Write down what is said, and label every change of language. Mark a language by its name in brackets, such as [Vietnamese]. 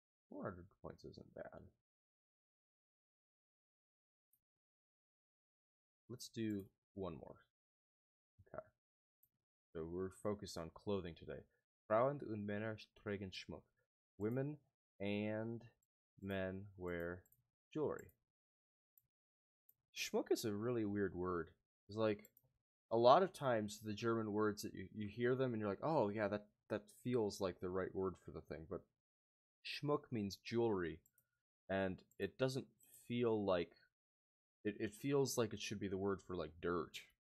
[English] 400 points isn't bad. Let's do one more. Okay. So we're focused on clothing today. [German] Frauen und Männer tragen Schmuck. [English] Women and men wear jewelry. Schmuck is a really weird word. It's like a lot of times the German words that you hear them and you're like, oh yeah, that feels like the right word for the thing. But Schmuck means jewelry, and it doesn't feel like it feels like it should be the word for like dirt.